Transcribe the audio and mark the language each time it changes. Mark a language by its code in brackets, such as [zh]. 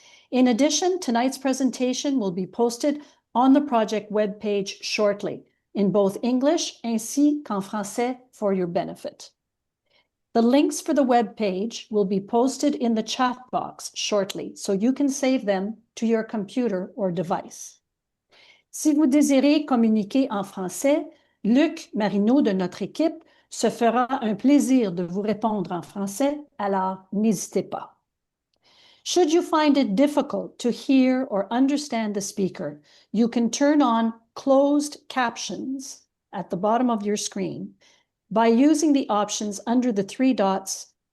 [en] In addition, tonight's presentation will be posted on the project webpage shortly, in both English [fr] ainsi qu'en français [en] for your benefit. The links for the webpage will be posted in the chat box shortly, so you can save them to your computer or device. [fr] Si vous désirez communiquer en français, Luc Marino de notre équipe se fera un plaisir de vous répondre en français, alors n'hésitez pas. [en] Should you find it difficult to hear or understand the speaker, you can turn on closed captions at the bottom of your screen by using the options under the 3 dots.